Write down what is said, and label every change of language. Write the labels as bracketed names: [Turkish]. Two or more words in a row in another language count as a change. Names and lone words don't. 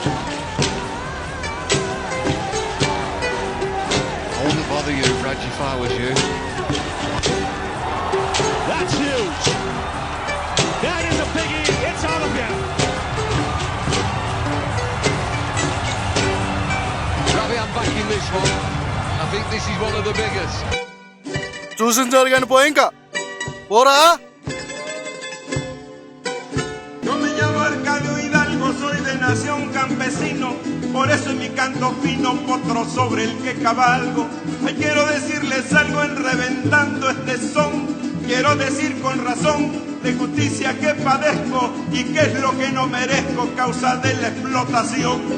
[English] I wouldn't bother you, Yuvraj, if I was you. That's huge. That is a biggie. It's out of here. Ravi, I'm backing this one. I think this is one of the biggest. [Telugu] చూసించారు కానీ పో ఇంకా పోరా. [Spanish] Soy de nación campesino, por eso en mi canto fino potro sobre el que cabalgo. Hoy quiero decirles algo en reventando este son. Quiero decir con razón de justicia que padezco y qué es lo que no merezco causa de la explotación.